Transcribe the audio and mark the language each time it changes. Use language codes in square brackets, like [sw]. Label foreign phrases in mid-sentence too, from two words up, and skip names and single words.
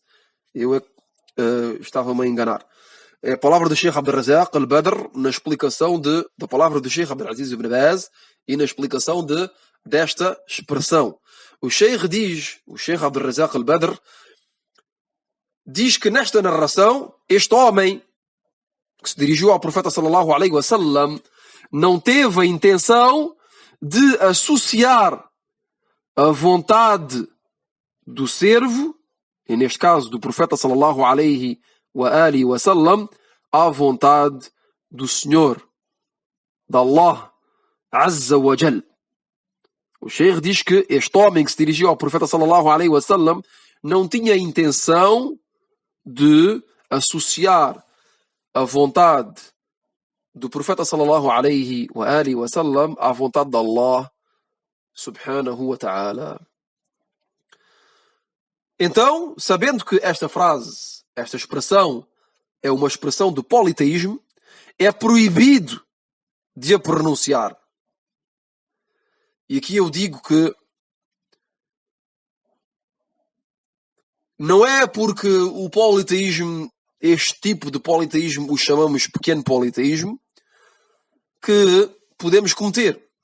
[pt] Eu estava-me a enganar. É a palavra do Sheikh Abdul Razak al-Badr na explicação da palavra do Sheikh Abdulaziz Ibn Baz e na explicação desta expressão. O Sheikh Abdul Razak al-Badr diz que nesta narração, este homem que se dirigiu ao profeta [ar] صلى الله عليه وسلم [pt] não teve a intenção de associar a vontade do servo, e neste caso do profeta [ar] صلى الله عليه وسلم, [pt] à vontade do Senhor, de Allah [ar] عز وجل. [pt] O Sheikh diz que este homem que se dirigiu ao profeta [ar] صلى الله عليه وسلم [pt] não tinha a intenção de associar a vontade do profeta [ar] صلى الله عليه وسلم [pt] à vontade de Allah [ar] سبحانه وتعالى. [pt] Então, sabendo que esta frase, esta expressão, é uma expressão de politeísmo, é proibido de a pronunciar. E aqui eu digo que não é porque o politeísmo, este tipo de politeísmo, o chamamos pequeno politeísmo, que podemos cometer.